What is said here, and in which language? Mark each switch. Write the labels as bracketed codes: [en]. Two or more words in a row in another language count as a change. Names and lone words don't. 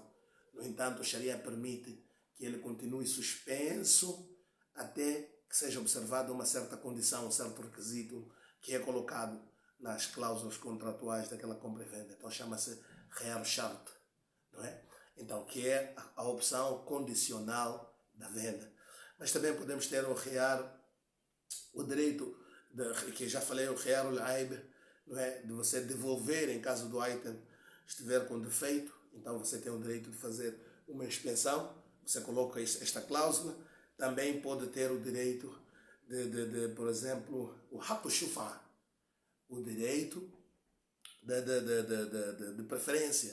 [pt] No entanto, o Sharia permite que ele continue suspenso até que seja observada uma certa condição, um certo requisito que é colocado nas cláusulas contratuais daquela compra e venda. Então chama-se [ar] خيار شرط, [pt] não é? Então, que é a opção condicional da venda. Mas também podemos ter o Khiyar, o direito, que já falei, o [ar] خيار العيب, [pt] não é? De você devolver em caso do item estiver com defeito. Então você tem o direito de fazer uma inspeção, você coloca esta cláusula. Também pode ter o direito por exemplo, o [ar] حق شفعة, [pt] o direito de preferência.